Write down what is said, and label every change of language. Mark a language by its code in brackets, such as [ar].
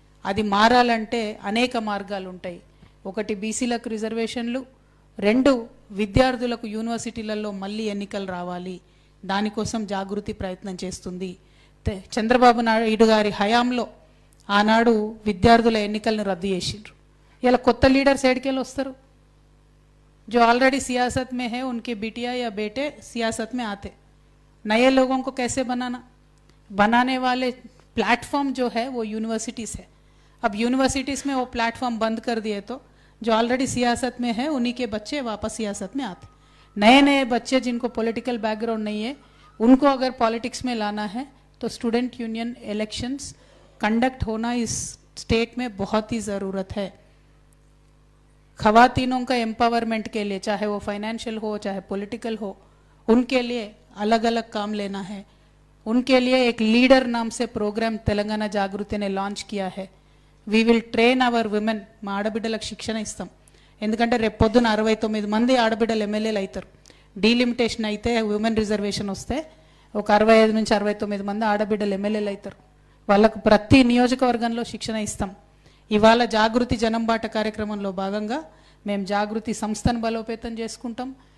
[te] అది మారాలంటే అనేక మార్గాలు ఉంటాయి. ఒకటి, బీసీలకు రిజర్వేషన్లు. రెండు, విద్యార్థులకు యూనివర్సిటీలలో మళ్ళీ ఎన్నికలు రావాలి. దానికోసం జాగృతి ప్రయత్నం చేస్తుంది. చంద్రబాబు నాయుడు గారి హయాంలో ఆనాడు విద్యార్థుల ఎన్నికలను రద్దు చేసిండ్రు. ఇలా కొత్త లీడర్స్ ఏడికెళ్ళి వస్తారు? [hi] जो ऑलरेडी सियासत में है उनके बिटिया या बेटे सियासत में आते, नए लोगों को कैसे बनाने वाले प्लेटफॉर्म जो है वो यूनिवर्सिटीज़ है. अब यूनिवर्सिटीज़ में वो प्लेटफॉर्म बंद कर दिए तो जो ऑलरेडी सियासत में है उन्हीं के बच्चे वापस सियासत में आते. नए नए बच्चे जिनको पॉलिटिकल बैकग्राउंड नहीं है उनको अगर पॉलिटिक्स में लाना है तो स्टूडेंट यूनियन इलेक्शंस कंडक्ट होना इस स्टेट में बहुत ही ज़रूरत है. ख़वातीनों का एम्पावरमेंट के लिए, चाहे वो फाइनेंशियल हो चाहे पॉलिटिकल हो, उनके लिए अलग अलग काम लेना है. उनके लिए एक लीडर नाम से प्रोग्राम तेलंगाना जागृति ने लॉन्च किया है. [en] We will train our women. [te] మా ఆడబిడ్డలకు శిక్షణ ఇస్తాం. ఎందుకంటే రేపు పొద్దున 69 మంది ఆడబిడ్డలు ఎమ్మెల్యేలు అవుతారు. డీలిమిటేషన్ అయితే ఉమెన్ రిజర్వేషన్ వస్తే ఒక 65 నుంచి 69 మంది ఆడబిడ్డలు ఎమ్మెల్యేలు అవుతారు. వాళ్ళకు ప్రతి నియోజకవర్గంలో శిక్షణ ఇస్తాం. ఇవాళ జాగృతి జనంబాట కార్యక్రమంలో భాగంగా మేము జాగృతి సంస్థను బలోపేతం చేసుకుంటాం.